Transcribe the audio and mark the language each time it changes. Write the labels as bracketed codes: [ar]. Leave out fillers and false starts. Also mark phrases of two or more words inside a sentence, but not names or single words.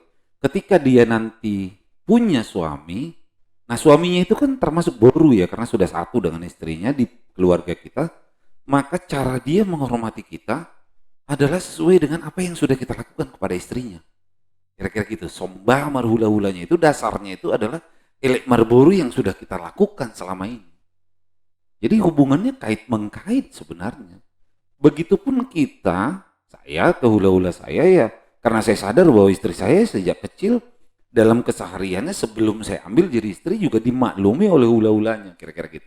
[id] Ketika dia nanti punya suami, nah suaminya itu kan termasuk boru ya, karena sudah satu dengan istrinya di keluarga kita, maka cara dia menghormati kita adalah sesuai dengan apa yang sudah kita lakukan kepada istrinya. Kira-kira gitu, [bbc] sombah marhula-hulanya [id] itu dasarnya itu adalah elek marboru yang sudah kita lakukan selama ini. Jadi hubungannya kait-mengkait sebenarnya. Begitupun kita, saya ke hula-hula saya ya, karena saya sadar bahwa istri saya sejak kecil dalam kesehariannya sebelum saya ambil jadi istri juga dimaklumi oleh hula-hulanya, kira-kira gitu.